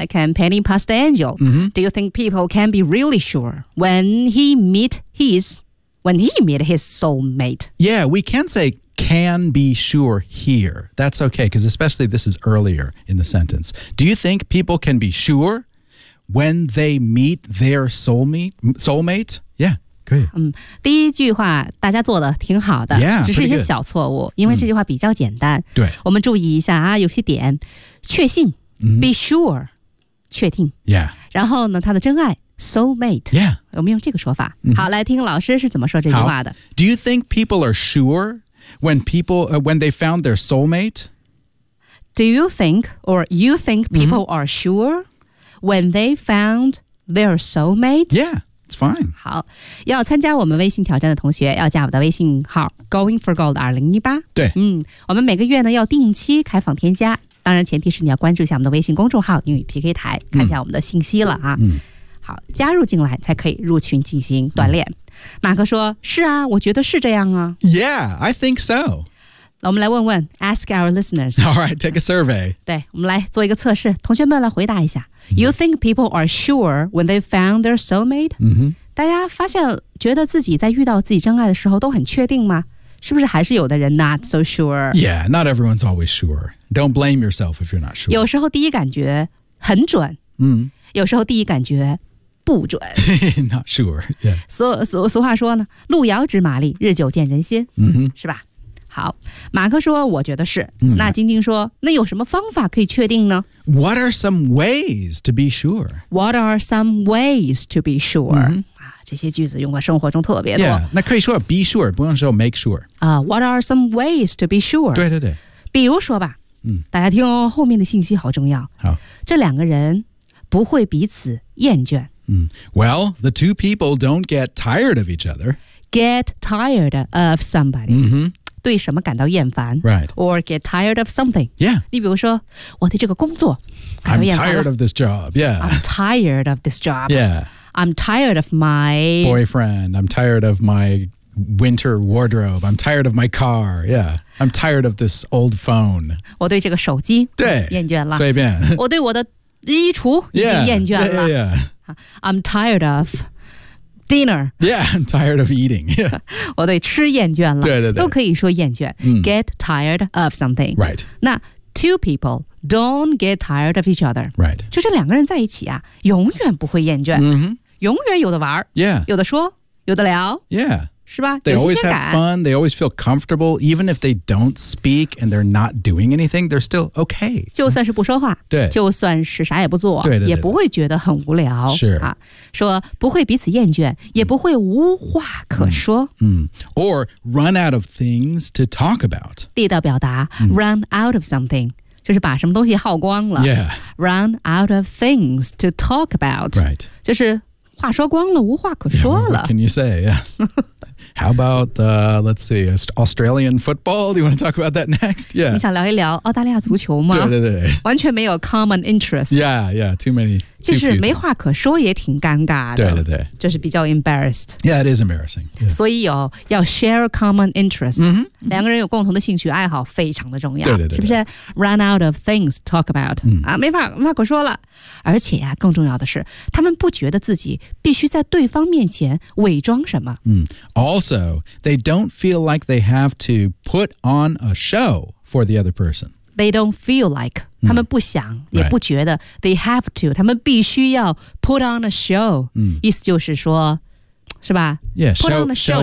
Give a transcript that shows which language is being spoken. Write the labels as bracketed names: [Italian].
[English] I can penny past the angel.、Do you think people can be really sure when he meet his soulmate? Yeah, we can say can be sure here. That's okay, because especially this is earlier in the sentence. Do you think people can be sure when they meet their soulmate? Yeah. [Chinese] 第一句话大家做的挺好的 [English] yeah, [Chinese] 只是一些小错误因为这句话比较简单、对我们注意一下啊有些点确信、be sure 确定、 [English] yeah. [Chinese] 然后呢他的真爱 soulmate、 [English] yeah. [Chinese] 我们用这个说法、好来听老师是怎么说这句话的 [English] Do you think people are sure when they found their soulmate? Do you think or you think people are sure when they found their soulmate? Yeah It's fine. [Chinese] 好，要参加我们微信挑战的同学要加我的微信号 goingforgold2018。对，我们每个月呢要定期开放添加，当然前提是你要关注一下我们的微信公众号英语 PK 台，看一下我们的信息了啊。好，加入进来才可以入群进行锻炼。马克说，是啊，我觉得是这样啊。 [English] Yeah, I think so. [Chinese] 我们来问问 [English] ask our listeners. All right, take a survey. [Chinese] 对，我们来做一个测试，同学们来回答一下。 [English] You think people are sure when they found their soulmate? [Chinese] 大家发现觉得自己在遇到自己真爱的时候都很确定吗？是不是还是有的人 [English] not so sure? Yeah, not everyone's always sure. Don't blame yourself if you're not sure. [Chinese] 有时候第一感觉很准，有时候第一感觉不准。 [English] Not sure, yeah. [Chinese] 俗话说呢，路遥知马力，日久见人心，是吧？好，马克说我觉得是，那晶晶说那有什么方法可以确定呢？ [English] What are some ways to be sure? What are some ways to be sure? [Chinese] 这些句子用在生活中特别多。 Yeah, 那可以说 be sure, 不用说 make sure. [English] What are some ways to be sure? [Chinese] 对对对。比如说吧，大家听哦，后面的信息好重要。好。这两个人不会彼此厌倦。 [English] Well, the two people don't get tired of each other. Get tired of somebody. [Chinese] 对什么感到厌烦。 [English] Right. Or get tired of something. Yeah. [Chinese] 你比如说，我对这个工作感到厌烦了。 [English] I'm tired of this job, yeah. I'm tired of this job. Yeah. I'm tired of my... boyfriend. I'm tired of my winter wardrobe. I'm tired of my car. Yeah. I'm tired of this old phone. [Chinese] 我对这个手机厌倦了。随便。我对我的衣橱已经厌倦了。 [English] Yeah, yeah, yeah. I'm tired of dinner. Yeah, I'm tired of eating. [Chinese] Yeah. 我对吃厌倦了。对对对。都可以说厌倦。 [English] Get tired of something. Right. 那two people don't get tired of each other. Right. [Chinese] 就是两个人在一起啊，永远不会厌倦，永远有的玩儿。 [English] Yeah. [Chinese] 有的说，有的聊。 [English] Yeah. [Chinese] 是吧？ [English] They always have fun. They always feel comfortable. Even if they don't speak and they're not doing anything, they're still okay. [Chinese] 就算是不说话。对。就算是啥也不做。对对对。也不会觉得很无聊。是。啊，说不会彼此厌倦，也不会无话可说。 [English] Or run out of things to talk about. [Chinese] 地道表达 [English] run out of something. [Chinese] 就是把什么东西耗光了、 [English] yeah. Run out of things to talk about、 right. [Chinese] 就是话说光了无话可说了、 [English] yeah, What can you say?、Yeah. How about let's see, Australian football? Do you want to talk about that next?、Yeah. [Chinese] 你想聊一聊澳大利亚足球吗？对对对，完全没有 [English] common interest. Yeah, yeah, too many too. [Chinese] 就是没话可说也挺尴尬的。对对对，就是比较 embarrassed. [English] Yeah, it is embarrassing、yeah. [Chinese] 所以有要 share common interest、 mm-hmm. 两个人有共同的兴趣爱好非常的重要。对对 对, 对，是不是 [English] Run out of things to talk about、 [Chinese] 没话可说了。而且、更重要的是他们不觉得自己必须在对方面前伪装什么。 [English] Also, they don't feel like they have to put on a show for the other person. They don't feel like, [Chinese] 他们不想、也不觉得、 [English] right. they have to, [Chinese] 他们必须要 [English] put on a show.、 [Chinese] 意思就是说是吧 [English] yeah, show、